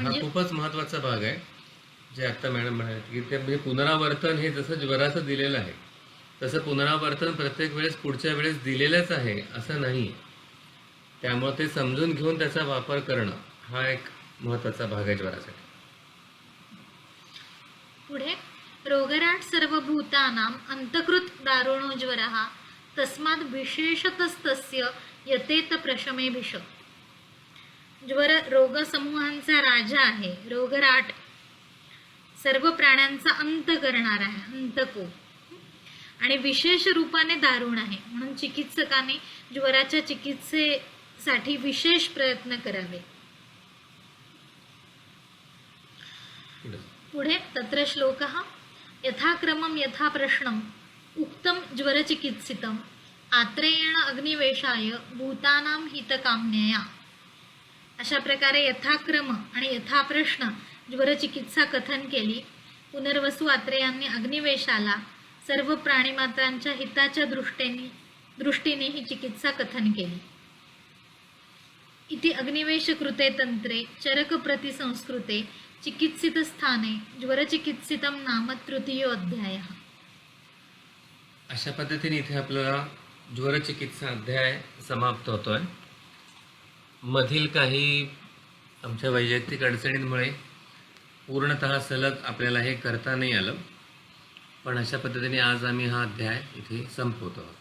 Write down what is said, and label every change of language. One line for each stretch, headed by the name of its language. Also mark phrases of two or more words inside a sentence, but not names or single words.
Marathi: हा खूपच महत्वाचा भाग आहे जे आता मॅडम म्हणाले की ते म्हणजे पुनरावर्तन हे जसं ज्वराचं दिलेलं आहे तसं पुनरावर्तन प्रत्येक वेळेस पुढच्या वेळेस दिलेलंच आहे असं नाही. त्यामुळे ते समजून घेऊन त्याचा वापर करणं हा एक महत्वाचा भाग आहे ज्वरासाठी.
Sanskrit: पुढे रोगराट सर्वभूतानां अंतकृत दारुणो ज्वरः तस्मात् विशेषतस्तस्य यतेत प्रशमे भिष.
Marathi: ज्वर रोगसमूहांचा राजा आहे. रोगराट सर्व प्राण्यांचा अंत करणार आहे, अंतको, आणि विशेष रूपाने दारुण आहे. म्हणून चिकित्सकाने ज्वराच्या चिकित्सेसाठी विशेष प्रयत्न करावे.
Sanskrit: पुढे तत्र श्लोकः यथाक्रमं यथा प्रश्नम उक्तम ज्वरचिकित्सितम आत्रेयेण अग्निवेशाय भूतानां हितकाम्यया.
Marathi: अशा प्रकारे यथाक्रम आणि यथाप्रश्न ज्वरचिकित्सा कथन केली. पुनर्वसू आत्रेयांनी अग्निवेशाला सर्व प्राणीमात्रांच्या हिताच्या दृष्टीने ही चिकित्सा कथन केली.
Sanskrit: इति अग्निवेश कृते तंत्रे चरक प्रतिसंस्कृते चिकित्सित स्थाने ज्वरचिकित्सितम नाम तृतीयो अध्याय.
Marathi: अशा पद्धतीने इथे आपल्याला ज्वरचिकित्सा अध्याय समाप्त होतोय. मधील काही आमच्या वैयक्तिक अडचणींमुळे पूर्णतः सलग आपल्याला हे करता नाही आलं, पण अशा पद्धतीने आज आम्ही हा अध्याय इथे संपवतो आहोत.